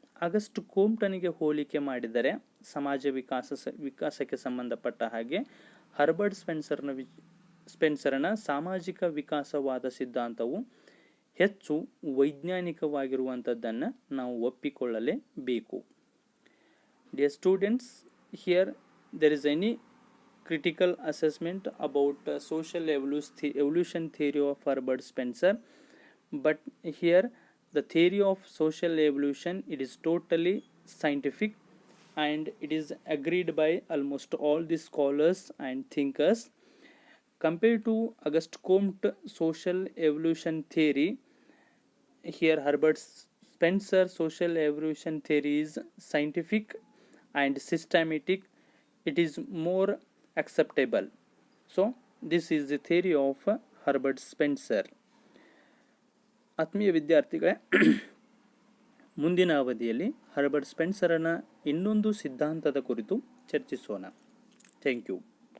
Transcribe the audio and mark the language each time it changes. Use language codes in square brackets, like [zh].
[kn] August ಕೋಮ್ಟನಿಗೆ ಹೋಲಿಕೆ ಮಾಡಿದರೆ ಸಮಾಜ ವಿಕಾಸಕ್ಕೆ ಸಂಬಂಧಪಟ್ಟ ಹಾಗೆ ಹರ್ಬರ್ಟ್ ಸ್ಪೆನ್ಸರ್ನ ಸಾಮಾಜಿಕ ವಿಕಾಸವಾದ ಸಿದ್ಧಾಂತವು ಹೆಚ್ಚು ವೈಜ್ಞಾನಿಕವಾಗಿರುವಂಥದ್ದನ್ನು ನಾವು ಒಪ್ಪಿಕೊಳ್ಳಲೇಬೇಕು. [en] Dear students, here there is any critical assessment about social evolution theory of Herbert Spencer, but here the theory of social evolution, it is totally scientific and it is agreed by almost all the scholars and thinkers. Compared to Auguste Comte social evolution theory, here Herbert Spencer social evolution theory is scientific and systematic. It is more acceptable. So this is the theory of Herbert Spencer. [kn] ಆತ್ಮೀಯ ವಿದ್ಯಾರ್ಥಿಗಳೇ, ಮುಂದಿನ ಅವಧಿಯಲ್ಲಿ Herbert ಸ್ಪೆನ್ಸರ್ನ ಇನ್ನೊಂದು ಸಿದ್ಧಾಂತದ ಕುರಿತು ಚರ್ಚಿಸೋಣ. [en] Thank you.